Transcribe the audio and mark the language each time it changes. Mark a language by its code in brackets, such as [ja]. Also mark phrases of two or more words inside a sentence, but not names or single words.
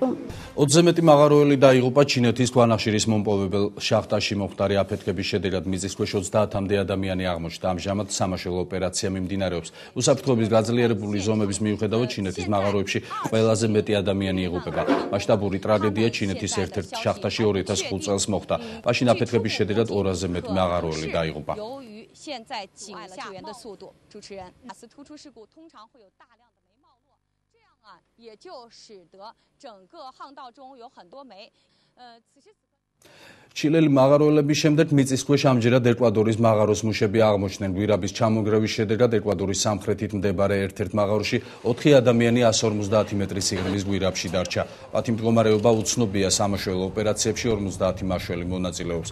[ka] 20-ზე მეტი მაღაროელი დაიღუპა ჩინეთის ქვანახშირის მომპოვებელ შახტაში მომხდარი აფეთქების შედეგად მიწისქვეშ 30-მდე ადამიანი აღმოჩნდა. ამჟამად სამაშველო ოპერაცია მიმდინარეობს. უსაფრთხოების გაძლიერებული ზომების მიუხედავად ჩინეთის მაღაროებში ყველაზე მეტი ადამიანი იღუპება. მასშტაბური ტრაგედია ჩინეთის ერთ-ერთ შახტაში 2005 წელს მოხდა. მაშინ აფეთქების შედეგად 200-ზე მეტი მაღაროელი დაიღუპა. [zh] 现在警下救援的速度，主持人，突出事故通常会有大量的煤冒落，这样啊，也就使得整个巷道中有很多煤。此时此刻。 [ka] ჩილელი მაღაროელების შემდეგ მიწისქვეშ ამჯერად ეკვადორის მაღაროს მუშები აღმოჩნდნენ. გვირაბის ჩამონგრევის შედეგად ეკვადორის სამხრეთით მდებარე ერთ-ერთ მაღაროში 4 ადამიანი 150 მეტრის სიღრმის გვირაბში დარჩა. მათი მდგომარეობა უცნობია. სამაშველო ოპერაციებში 50 მაშველი მონაწილეობს.